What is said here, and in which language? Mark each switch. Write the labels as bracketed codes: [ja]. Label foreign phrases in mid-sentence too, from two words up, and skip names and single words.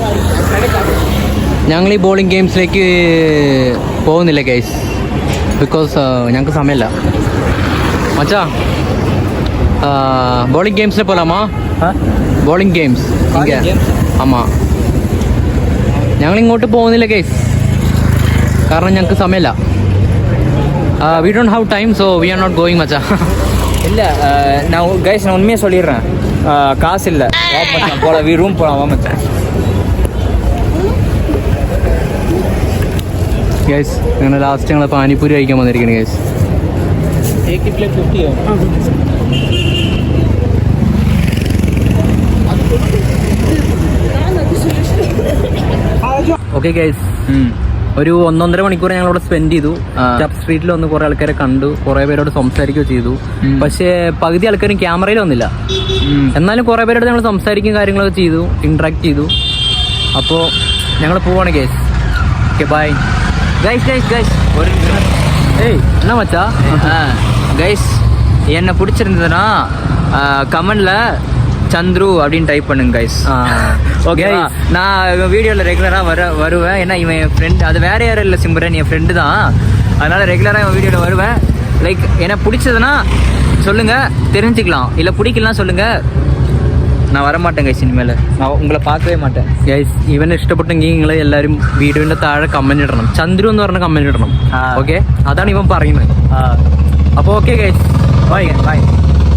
[ml] ഞങ്ങൾ ഈ [en] bowling gamesilekku [ml] പോകുന്നില്ല ഗൈസ്, ബിക്കോസ് ഞങ്ങൾക്ക് സമയമില്ല. [ta] மச்சா, [en] bowling gamesil [ta] போலாமா? [en] bowling games [ta] ஆமா. [ml] ഞങ്ങൾ ഇങ്ങോട്ട് പോകുന്നില്ല ഗൈസ്, കാരണം ഞങ്ങൾക്ക് സമയമില്ല. [en] We don't have time, so we are not going machaa. [ta] இல்ல நான் கைஸ் நான் உண்மையாக சொல்லிடுறேன், காசு இல்லை. போல ரூம் போகலாம் மச்சான். [ml] ഗൈസ്, ഞങ്ങൾ ലാസ്റ്റ് ഞങ്ങൾ പാനിപ്പൂരി കഴിക്കാൻ വന്നിരിക്കുകയാണ് ഗൈസ്. ഓക്കെ ഗൈസ്, ഒരു 1.5 മണിക്കൂർ ഞങ്ങളിവിടെ സ്പെൻഡ് ചെയ്തു. ചർച്ച് സ്ട്രീറ്റിൽ വന്ന് കുറേ ആൾക്കാരെ കണ്ടു, കുറേ പേരോട് സംസാരിക്കുകയോ ചെയ്തു. പക്ഷേ പകുതി ആൾക്കാരും ക്യാമറയിൽ വന്നില്ല. എന്നാലും കുറേ പേരോട് ഞങ്ങൾ സംസാരിക്കും, കാര്യങ്ങളൊക്കെ ചെയ്തു, ഇൻട്രാക്ട് ചെയ്തു. അപ്പോൾ ഞങ്ങൾ പോവാണ് ഗൈസ്. ഓക്കെ, ബൈ ഗൈസ്. ഒരു [ta] என்ன மச்சா? கைஸ், என்னை பிடிச்சிருந்ததுன்னா கமெண்ட்ல சந்துரு அப்படின்னு டைப் பண்ணுங்க கைஸ். ஓகே, நான் வீடியோவில் ரெகுலராக வருவேன். ஏன்னா இவன் என் ஃப்ரெண்ட், அது வேற யாரும் இல்லை, சிம்ரன் என் ஃப்ரெண்டு தான். அதனால ரெகுலராக இவன் வீடியோவில் வருவேன். லைக் என்ன பிடிச்சதுன்னா சொல்லுங்கள், தெரிஞ்சுக்கலாம். இல்லை பிடிக்கலாம் சொல்லுங்கள், நான் வரமாட்டேன் ഗൈസ്. இனிமேல் நான் உங்களை பாக்கவே மாட்டேன் ഗൈസ്. [ml] ഇവനെ ഇഷ്ടപ്പെട്ടെങ്കിൽ നിങ്ങൾ എല്ലാവരും വീഡിയോന്റെ താഴെ കമന്റ് ഇടണം, ചന്ദ്രു എന്ന് പറഞ്ഞ കമന്റ് ഇടണം. ഓക്കെ, അതാണ് ഇവൻ പറയുന്നത്. അപ്പോൾ ഓക്കെ ഗൈസ്, ബൈ.